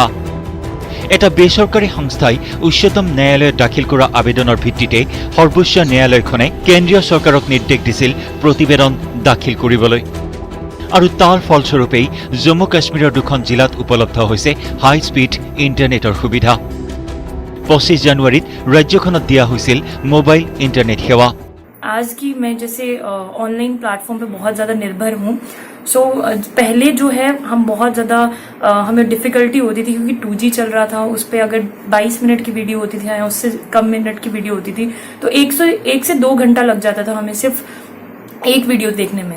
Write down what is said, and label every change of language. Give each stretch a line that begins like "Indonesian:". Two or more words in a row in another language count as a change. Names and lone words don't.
Assamese: এটা বেচৰকাৰী সংস্থাই উচ্চতম ন্যায়ালয়ত দাখিল কৰা আবেদনৰ ভিত্তিতে সৰ্বোচ্চ ন্যায়ালয়খনে কেন্দ্ৰীয় চৰকাৰক নিৰ্দেশ দিছিল প্ৰতিবেদন দাখিল কৰিবলৈ। আৰু তাৰ ফলস্বৰূপেই জম্মু কাশ্মীৰৰ দুখন জিলাত উপলব্ধ হৈছে হাই স্পীড ইণ্টাৰনেটৰ সুবিধা। 25 জানুৱাৰীত ৰাজ্যখনত দিয়া হৈছিল মোবাইল ইণ্টাৰনেট সেৱা।
Hindi: आज की मैं जैसे
English: online platform
Hindi: पे बहुत ज़्यादा निर्भर हूँ। सो पहले जो है हम बहुत ज़्यादा हमें डिफ़िकल्टी होती थी क्योंकि 2G चल रहा था, उस पर अगर 22 मिनट की वीडियो होती थी या उससे कम मिनट की वीडियो होती थी तो 1 से 2 घंटा लग जाता था हमें सिर्फ एक वीडियो देखने में।